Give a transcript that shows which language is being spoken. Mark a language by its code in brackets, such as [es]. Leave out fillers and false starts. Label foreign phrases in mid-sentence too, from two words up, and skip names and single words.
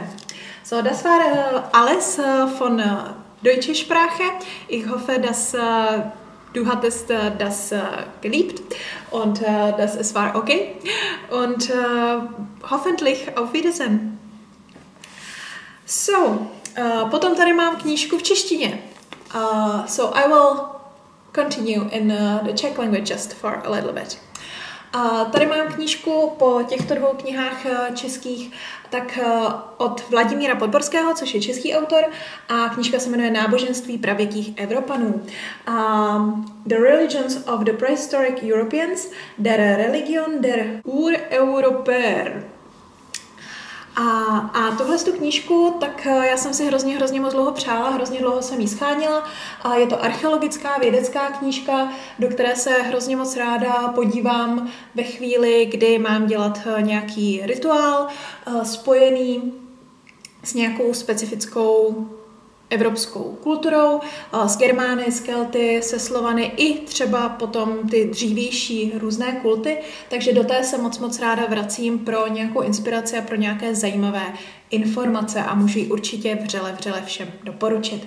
[de] So, das war alles von deutscher Sprache. Ich hoffe, dass du hattest das geliebt und dass es war okay. Und hoffentlich auf Wiedersehen. So, [cs] potom tady mám knížku v češtině. [en] So I will continue in the Czech language just for a little bit. [cs] Tady mám knížku po těchto 2 knihách českých, tak od Vladimíra Podborského, což je český autor, a knížka se jmenuje Náboženství pravěkých Evropanů. [en] The Religions of the Prehistoric Europeans, [de] der Religion der Ureuropäer. [cs] A tohle tu knížku, tak já jsem si hrozně moc dlouho přála, hrozně dlouho jsem jí scháněla. Je to archeologická, vědecká knížka, do které se hrozně moc ráda podívám ve chvíli, kdy mám dělat nějaký rituál spojený s nějakou specifickou evropskou kulturou, s Germány, s Kelty, se Slovany i třeba potom ty dřívější různé kulty, takže do té se moc ráda vracím pro nějakou inspiraci a pro nějaké zajímavé informace a můžu ji určitě vřele všem doporučit.